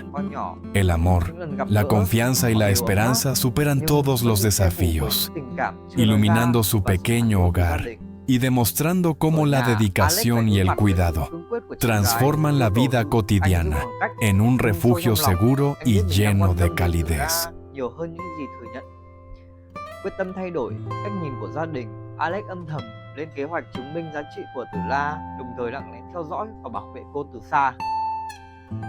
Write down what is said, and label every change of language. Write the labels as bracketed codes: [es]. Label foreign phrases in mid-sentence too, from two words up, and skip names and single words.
[es] El amor, la confianza y la esperanza superan todos los desafíos, iluminando su pequeño hogar y demostrando cómo la dedicación y el cuidado transforman la vida cotidiana en un refugio seguro y lleno de calidez. [vi] Quyết tâm thay đổi cách nhìn của gia đình, Alex âm thầm lên kế hoạch chứng minh giá trị của Tử La, đồng thời lặng lẽ theo dõi và bảo vệ cô từ xa.